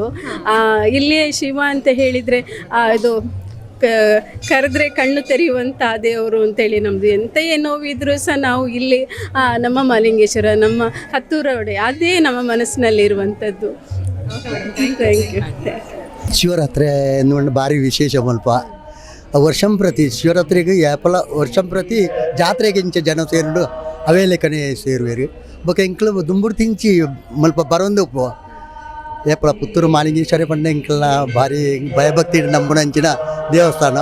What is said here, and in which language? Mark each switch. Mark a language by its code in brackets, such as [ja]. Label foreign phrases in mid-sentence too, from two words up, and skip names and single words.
[kn] ಇಲ್ಲಿಯೇ ಶಿವ ಅಂತ ಹೇಳಿದರೆ ಇದು ಕರೆದ್ರೆ ಕಣ್ಣು ತೆರೆಯುವಂಥ ದೇವರು ಅಂತೇಳಿ ನಮ್ಮದು. ಎಂತೆಯೇ ನೋವಿದ್ರೂ ಸಹ ನಾವು ಇಲ್ಲಿ ನಮ್ಮ ಮಹಾಲಿಂಗೇಶ್ವರ, ನಮ್ಮ ಹತ್ತೂರೊಡೆ, ಅದೇ ನಮ್ಮ ಮನಸ್ಸಿನಲ್ಲಿರುವಂಥದ್ದು. [en] thank you. [tcy] ಶಿವರಾತ್ರಿ ಎನ್ನುವಂಥ ಭಾರಿ ವಿಶೇಷ ಮಲ್ಪ. ವರ್ಷಂ ಪ್ರತಿ ಶಿವರಾತ್ರಿಗೆ ಯಾಪಲ ವರ್ಷಂ ಪ್ರತಿ ಜಾತ್ರೆಗೆ ಇಂಚ ಜನ ಸೇರಿಡು ಅವೇ ಲೆಕ್ಕನೆ ಸೇರುವೇರು. ಬೊಕ್ಕ ಎಂಕ್ಲು ದುಂಬುಡು ತಿಂಚಿ ಮಲ್ಪ ಬರೋಂದು ಉಪ್ಪು ಏಪಲ ಪುತ್ತೂರು ಮಹಾಲಿಂಗೇಶ್ವರ ಪಂಡ ಎಂಕ್ಲ ಭಾರಿ ಭಯಭಕ್ತಿ ನಂಬುನಂಚಿನ ದೇವಸ್ಥಾನ.